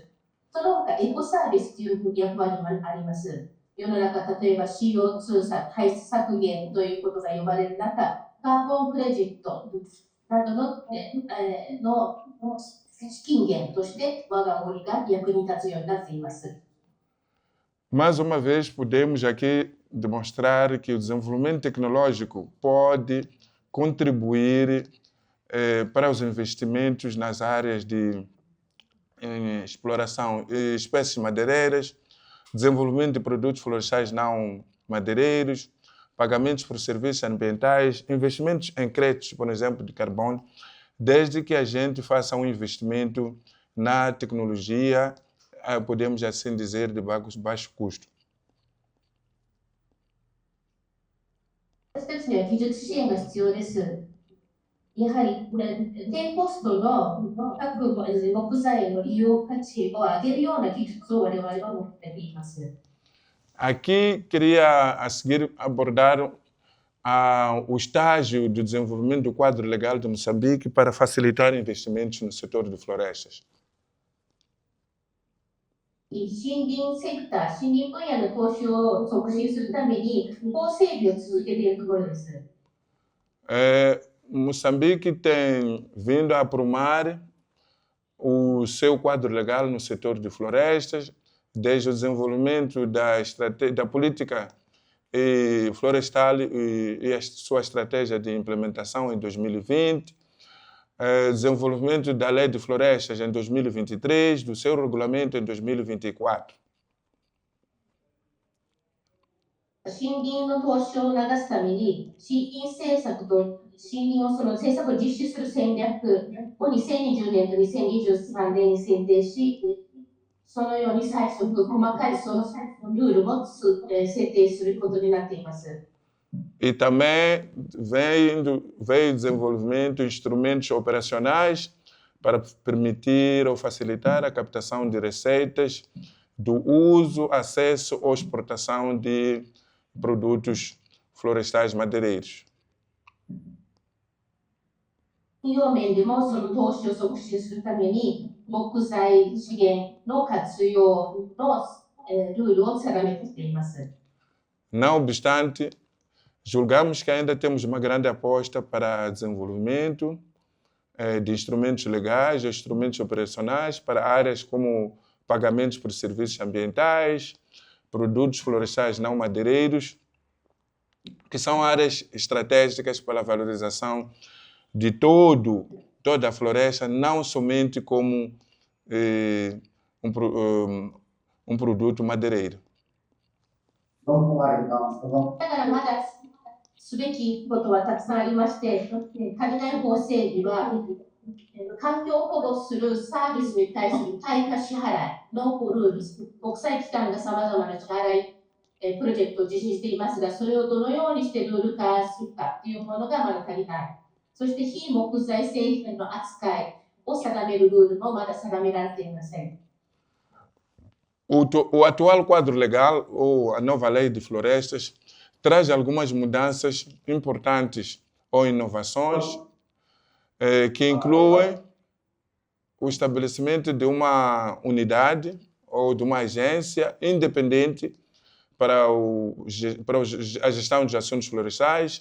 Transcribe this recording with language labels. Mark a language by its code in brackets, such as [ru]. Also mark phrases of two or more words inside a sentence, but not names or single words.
[ja] その他、エコサービスという役割もあります。世の中、例えば CO2 排出削減ということが呼ばれる中、カーボンクレジットなどの資金源として我が森が役に立つようになっています。 [pt] Mais uma vez, podemos aqui demonstrar que o desenvolvimento tecnológico pode contribuir para os investimentos nas áreas de exploração de espécies madeireiras, desenvolvimento de produtos florestais não madeireiros, pagamentos por serviços ambientais, investimentos em créditos, por exemplo, de carbono, desde que a gente faça um investimento na tecnologia, podemos assim dizer, de baixo custo. [ja] 私たちには技術支援が必要です。やはり低コストの各木材の利用価値を上げるような技術を我々は持っています。 [pt] Aqui queria a seguir abordar o estágio do desenvolvimento do quadro legal de Moçambique para facilitar investimentos no setor de florestas. [ja] 森林セクター、森林分野の投資を促進するために法整備を続けているところです。 [pt] Moçambique tem vindo a aprumar o seu quadro legal no setor de florestas, desde o desenvolvimento da política florestal e a sua estratégia de implementação em 2020, desenvolvimento da lei de florestas em 2023, do seu regulamento em 2024. [ja] 森林の投資を促すために、森林政策と森林を政策を実施する戦略を2020年と2023年に選定し、そのように細かいルールを設定することになっています。 [pt] E também veio o desenvolvimento de instrumentos operacionais para permitir ou facilitar a captação de receitas do uso, acesso ou exportação de produtos florestais madeireiros. [ja] 企業面でもその投資を促進するために木材資源の活用のルールを定めてきています。 [pt] Não obstante, julgamos que ainda temos uma grande aposta para desenvolvimento de instrumentos legais ou instrumentos operacionais para áreas como pagamentos por serviços ambientais, produtos florestais não madeireiros, que são áreas estratégicas para a valorização de toda a floresta, não somente como um produto madeireiro. [ja] だからまだすべきことはたくさんありまして、足りない法整備は環境を保護するサービスに対する対価支払いのルール、国際機関がさまざまな支払いプロジェクトを実施していますが、それをどのようにしてルール化するかというものがまだ足りない。そして非木材製品の扱いを定めるルールもまだ定められていません。 [pt] O atual quadro legal, ou a nova lei de florestas, traz algumas mudanças importantes ou inovações que incluem o estabelecimento de uma unidade ou de uma agência independente para a gestão dos assuntos florestais.